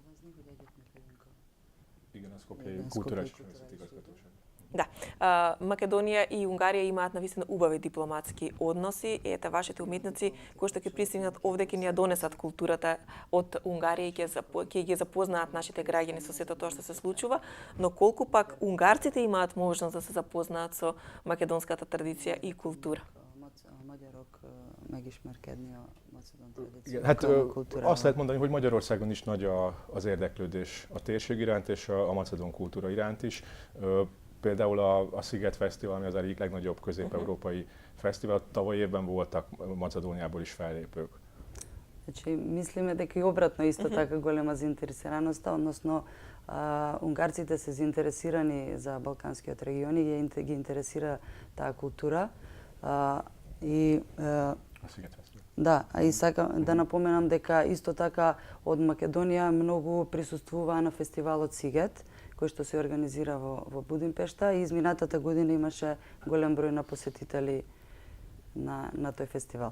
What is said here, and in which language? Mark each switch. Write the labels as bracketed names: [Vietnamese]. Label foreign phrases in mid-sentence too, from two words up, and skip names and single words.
[Macedonian] Да, Македонија и Унгарија имаат навистина убави дипломатски односи. Ете, вашите уметници кои што ќе пристигнат овде ќе ни ја донесат културата од Унгарија и ќе ги запознаат нашите граѓани со сето тоа што се случува, но колку пак унгарците имаат можност да се запознаат со македонската традиција и култура? [Hungarian] Hát azt lehet mondani, hogy Magyarországon is nagy az érdeklődés a térség iránt és a macedón kultúra iránt is. Például a Sziget Fesztivál, ami az egyik legnagyobb közép-európai fesztivál, tavaly évben voltak Macedóniából is fellépők. [Macedonian] Значи, мислиме дека и обратно исто така голема заинтересираноста, односно унгарците се заинтересирани за балканскиот регион и ги интересира таа култура. Да, и сакам да напоменам дека исто така од Македонија многу присуствуваа на фестивалот Сигет, кој што се организира во Будимпешта и изминатата година имаше голем број на посетители на тој фестивал.